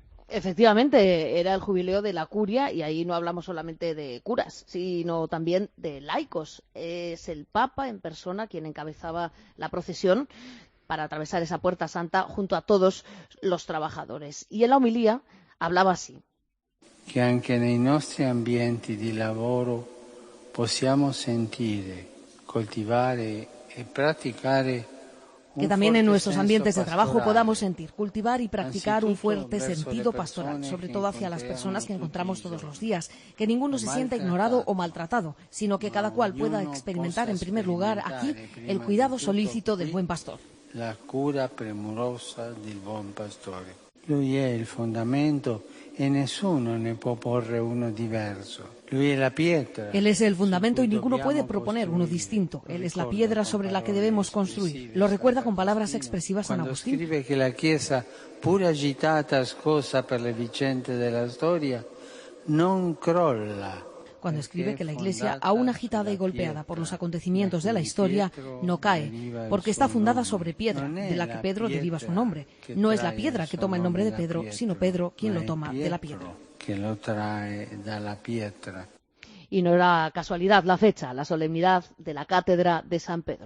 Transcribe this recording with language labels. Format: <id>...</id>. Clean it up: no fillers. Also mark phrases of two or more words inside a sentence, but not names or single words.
<es>Efectivamente, era el jubileo de la curia y ahí no hablamos solamente de curas, sino también de laicos. Es el Papa en persona quien encabezaba la procesión para atravesar esa puerta santa junto a todos los trabajadores. Y en la homilía hablaba así.</es> <it>Que anche nei nostri ambienti di lavoro possiamo sentire, coltivare e praticare.</it> <es>Que también en nuestros ambientes de trabajo podamos sentir, cultivar y practicar un fuerte sentido pastoral, sobre todo hacia las personas que encontramos todos los días, que ninguno se sienta ignorado o maltratado, sino que cada cual pueda experimentar en primer lugar aquí el cuidado solícito del buen pastor.</es> <it>La cura premurosa del buon pastore. Lui è il fondamento e nessuno ne può porre uno diverso. Lui è la pietra.</it> <es>Él es el fundamento y ninguno puede proponer uno distinto. Él es la piedra sobre la que debemos construir. Lo recuerda con palabras expresivas San Agustín. Cuando escribe que</es> <it>la Chiesa, pur agitata, scossa per le vicende della storia, non crolla.</it> <es>Cuando escribe que la Iglesia, aún agitada y golpeada por los acontecimientos de la historia, no cae, porque está fundada sobre piedra, de la que Pedro deriva su nombre. No es la piedra que toma el nombre de Pedro, sino Pedro quien lo toma de la piedra. Y no era casualidad la fecha, la solemnidad de la Cátedra de San Pedro.</es>